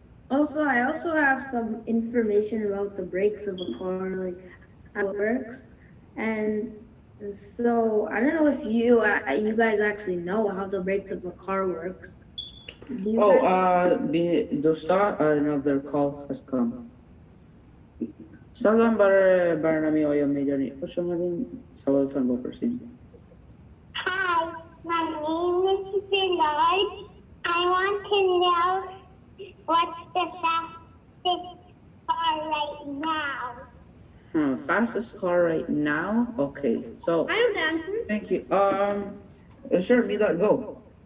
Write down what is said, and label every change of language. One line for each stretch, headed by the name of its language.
English: Also, I also have some information about the brakes of a car, like how it works. And so I don't know if you guys actually know how the brakes of a car works.
Persian: دوستا
English: another call has come.
Persian: سلام برای برنامه آیا میدانی خوش آمدین سوالتان بپرسید.
English: Hi, my name is Milad. I want to know what's the fastest car right now. Fastest car right now? Okay, so I know the answer. thank you. Sure, Milad, go.